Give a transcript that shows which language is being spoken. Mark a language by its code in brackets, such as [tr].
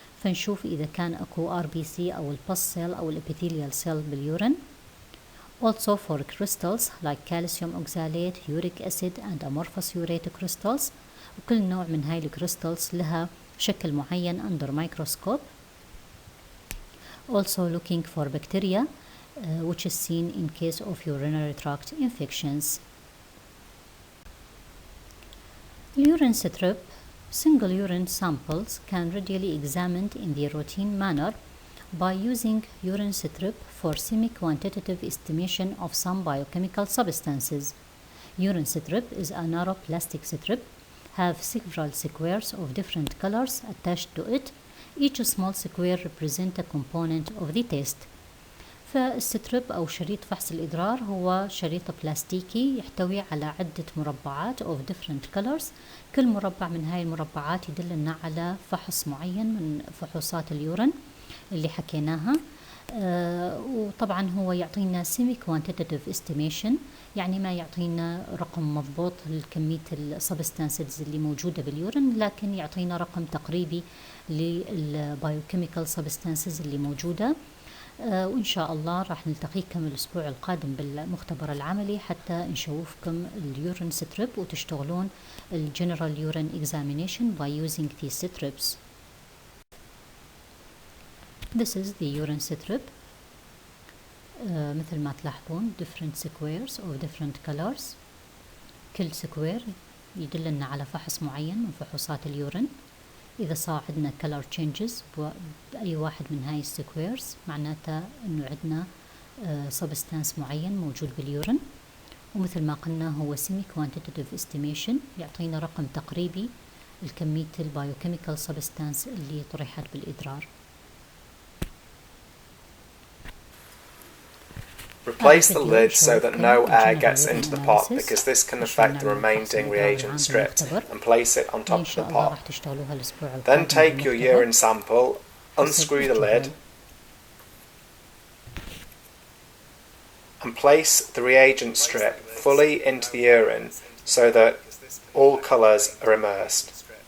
[ar] فنشوف إذا كان أكو RBC أو البس cell أو الepithelial cell باليورين. [en] Also for crystals like calcium oxalate, uric acid and amorphous urate crystals. [ar] وكل نوع من هاي الكريستالز لها شكل معين [en] under microscope. Also looking for bacteria which is seen in case of urinary tract infections. Urine strip. Single urine samples can readily examined in the routine manner by using urine strip for semi-quantitative estimation of some biochemical substances. Urine strip is a narrow plastic strip, have several squares of different colors attached to it. Each small square represent a component of the test. [ar] فالستريب أو شريط فحص الإدرار هو شريط بلاستيكي يحتوي على عدة مربعات [en] of different colors. [ar] كل مربع من هاي المربعات يدلنا على فحص معين من فحوصات اليورين اللي حكيناها. وطبعا هو يعطينا [en] semi quantitative estimation، [ar] يعني ما يعطينا رقم مضبوط لكمية السبستانسز اللي موجودة باليورين، لكن يعطينا رقم تقريبي للبايوكيميكال سبستانسز اللي موجودة. وإن شاء الله راح نلتقيكم الأسبوع القادم بالمختبر العملي حتى نشوفكم اليورين ستريب وتشتغلون الجنرال يورين [en] examination by using these strips. This is the urine strip. [ar] مثل ما تلاحظون [en] different squares of different colors. [ar] كل square يدلنا على فحص معين من فحوصات اليورين. إذا صار عندنا [en] color changes [ar] بأي واحد من هاي squares معناته إنه عندنا substance معين موجود باليورين. ومثل ما قلنا هو [en] semi quantitative estimation، [ar] يعطينا رقم تقريبي الكمية البايوكيميكال substance اللي طرحت بالإدرار. [en] Replace the lid so that no air gets into the pot, because this can affect the remaining reagent strip, and place it on top of the pot. Then take your urine sample, unscrew the lid, and place the reagent strip fully into the urine so that all colours are immersed.